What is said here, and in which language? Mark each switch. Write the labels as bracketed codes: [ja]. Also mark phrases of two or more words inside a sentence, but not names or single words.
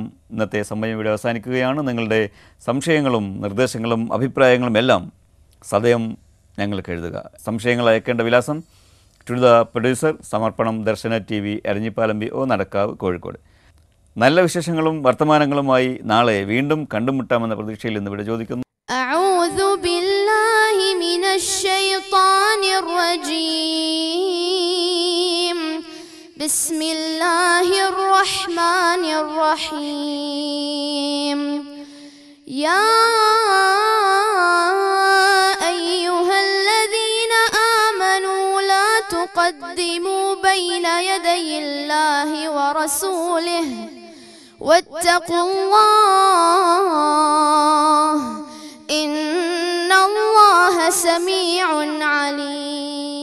[ml] ഇന്നത്തെ സമയം ഇവിടെ അവസാനിക്കുകയാണ്. നിങ്ങളുടെ സംശയങ്ങളും നിർദ്ദേശങ്ങളും അഭിപ്രായങ്ങളും എല്ലാം സദയം ഞങ്ങൾക്ക് എഴുതുക. സംശയങ്ങൾ അയക്കേണ്ട വിലാസം [en] to the producer, [ml] സമർപ്പണം ദർശന TV, എരഞ്ഞിപ്പാലം BO, നടക്കാവ്, കോഴിക്കോട്. നല്ല വിശേഷങ്ങളും വർത്തമാനങ്ങളുമായി നാളെ വീണ്ടും കണ്ടുമുട്ടാമെന്ന പ്രതീക്ഷയിൽ ഇന്ന് ഇവിടെ ചോദിക്കുന്നു. [ar] أعوذ بالله من الشيطان الرجيم. بسم الله الرحمن الرحيم. يا أيها الذين آمنوا لا تقدموا بين يدي الله ورسوله واتقوا الله إن الله سميع عليم.